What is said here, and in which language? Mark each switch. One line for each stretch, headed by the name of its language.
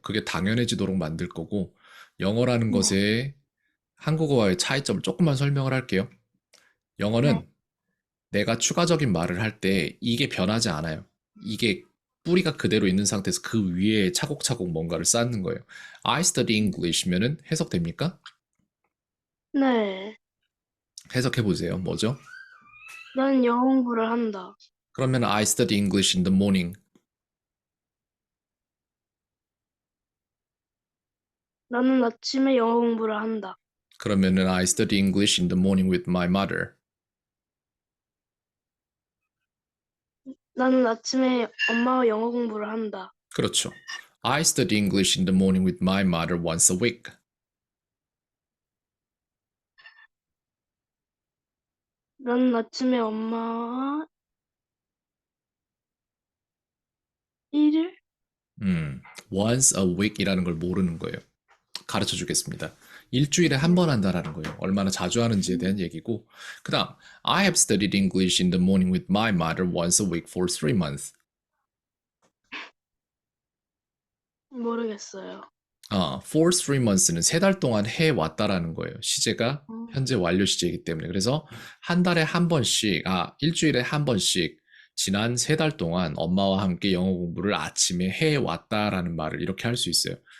Korean: 그게 당연해지도록 만들 거고, 영어라는 네, 것의 한국어와의 차이점을 조금만 설명을 할게요. 네, 영어는 내가 추가적인 말을 할 때 이게 변하지 않아요. 이게 뿌리가 그대로 있는 상태에서 그 위에 차곡차곡 뭔가를 쌓는 거예요.
English: I study English
Korean: 면은 해석됩니까? 네. 해석해 보세요. 뭐죠? 난 영어 공부를 한다. 그러면
English: I study English in the morning.
Korean: 나는 아침에 영어 공부를 한다. 그러면은
English: I study English in the morning with my mother.
Korean: 나는 아침에 엄마와 영어 공부를 한다. 그렇죠.
English: I study English in the morning with my mother once a week.
Korean: 나는 아침에 엄마와 일일?
English: once a week
Korean: 이라는 걸 모르는 거예요. 가르쳐 주겠습니다. 일주일에 한 네. 번 한다라는 거예요. 얼마나 자주 하는지에 대한 얘기고. 그 다음,
English: I have studied English in the morning with my mother once a week for 3 months.
Korean: 모르겠어요.
English: for 3months
Korean: 는 3달 동안 해왔다라는 거예요. 시제가 음, 현재 완료 시제이기 때문에. 그래서 한 달에 한 번씩, 일주일에 한 번씩 지난 3달 동안 엄마와 함께 영어 공부를 아침에 해왔다라는 말을 이렇게 할 수 있어요.